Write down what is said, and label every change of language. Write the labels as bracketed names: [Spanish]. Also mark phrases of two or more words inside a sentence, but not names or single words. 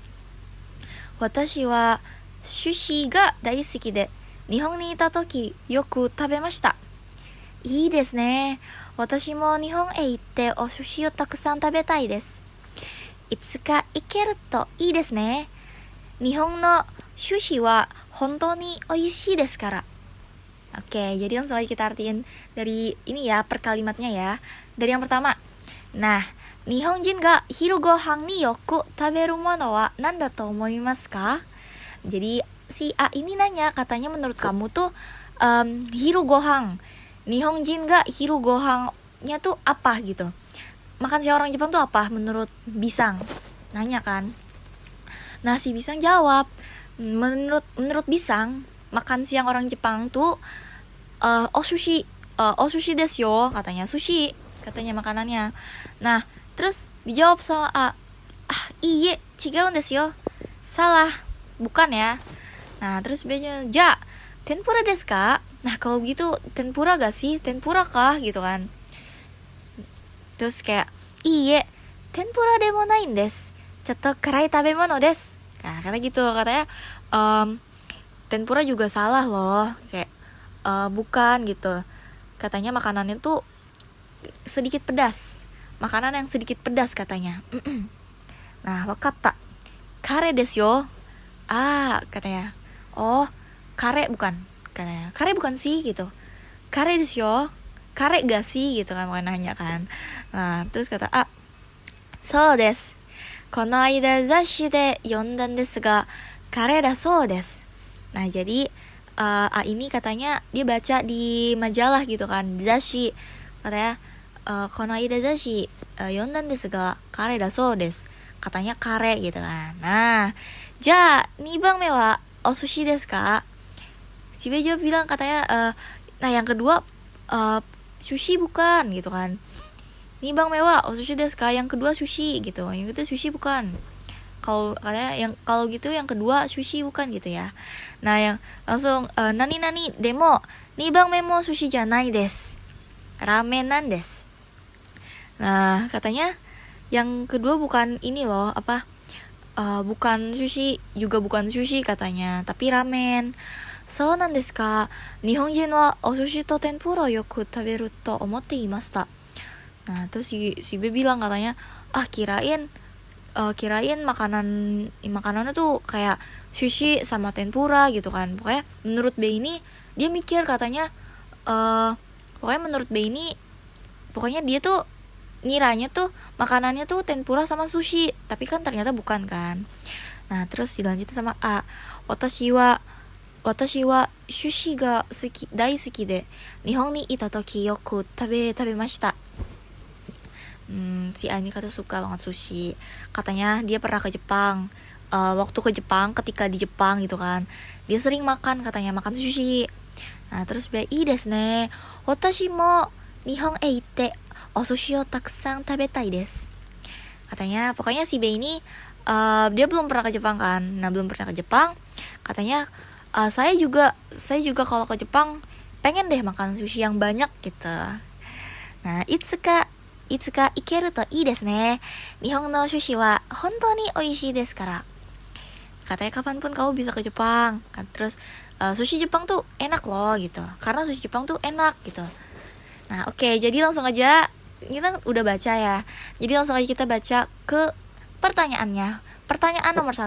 [Japanese] 私は寿司が大好きで、日本にいた時よく食べました。いいですね。私も日本へ行ってお寿司をたくさん食べたいです。いつか行けるといいですね。日本の寿司は本当に美味しいですから。 [Indonesian] Oke, jadi langsung aja kita artiin dari ini ya per kalimatnya ya. Dari yang pertama. Nah, [Japanese] 日本人が昼ご飯によく食べるものは何だと思いますか? [Indonesian] Jadi si A ini nanya, katanya menurut kamu tuh [Japanese] 昼ご飯, 日本人が昼ご飯- [Indonesian] nya tuh apa gitu. Makan siang orang Jepang tuh apa menurut Bisang? Nanya kan. Nah, si Bisang jawab, menurut Bisang, makan siang orang Jepang tuh [Japanese] 寿司ですよ, [Indonesian] katanya sushi, katanya makanannya. Nah, terus dijawab sama A, [Japanese] いいえ、違うんですよ. [Indonesian] Salah, bukan ya. Nah, terus B-nya, [Japanese] じゃ、天ぷらですか? [Indonesian] Nah, kalau begitu tempura gak sih? Tempura kah? Gitu kan. Terus kayak, iye, [Japanese] 天ぷらでもないんです. ちょっと辛い食べ物です. [Indonesian] Nah, karena gitu katanya tempura juga salah loh. Kayak bukan gitu. Katanya makanannya tuh sedikit pedas. Makanan yang sedikit pedas katanya. Nah, [Japanese] わかった。カレーですよ. [Indonesian] Katanya. Oh, kare bukan. Katanya. Kare bukan sih gitu. [Japanese] カレーですよ. [Indonesian] Kare gak sih gitu kan, mau nanya kan. Nah, terus kata [Japanese] そうです。この間雑誌で読んだんですが、カレーだそうです。 [Indonesian] Nah, jadi A ini katanya dia baca di majalah gitu kan, zashi. Katanya [Japanese] この間雑誌で読んだんですがカレーだそうです. [Indonesian] Katanya kare gitu kan. Nah, [Japanese] じゃ2番目はお寿司ですか? [Indonesian] Si Bejo bilang katanya nah yang kedua sushi bukan gitu kan. [Japanese] 2番目はお寿司ですか? [Indonesian] Yang kedua sushi gitu. Yang itu sushi bukan. Kalau gitu yang kedua sushi bukan gitu ya. [Japanese] Nah, [Indonesian] yang langsung [Japanese] 何でも2番目も寿司じゃないです。ラーメンなんです。 [Indonesian] Nah, katanya yang kedua bukan ini loh, bukan sushi, juga bukan sushi katanya, tapi ramen. [Japanese] そうなんですか？日本人はお寿司と天ぷらよく食べると思っていました. [Indonesian] Nah, terus si B bilang katanya, kirain makanannya tuh kayak sushi sama tempura gitu kan. Pokoknya menurut B ini dia mikir katanya pokoknya dia tuh ngiranya tuh makanannya tuh tempura sama sushi, tapi kan ternyata bukan kan. Nah, terus dilanjut sama A. [Japanese] 私は寿司が大好きで日本にいた時よく食べました. [Indonesian] Si A ini kata suka banget sushi. Katanya dia pernah ke Jepang. Waktu ke Jepang, ketika di Jepang gitu kan, dia sering makan sushi. Nah, terus [Japanese] いいですね。私も日本へ行ってお寿司をたくさん食べたいです. [Indonesian] Katanya pokoknya si B ini dia belum pernah ke Jepang kan. Nah, belum pernah ke Jepang. Katanya saya juga kalau ke Jepang pengen deh makan sushi yang banyak gitu. Nah, [Japanese] いつか行けるといいですね. 日本の寿司は本当に美味しいですから. [Indonesian] Katanya kapanpun kamu bisa ke Jepang. Terus sushi Jepang tuh enak loh gitu. Karena sushi Jepang tuh enak gitu. Nah, oke, jadi langsung aja kita udah baca ya. Jadi langsung aja kita baca ke pertanyaannya. Pertanyaan nomor 1.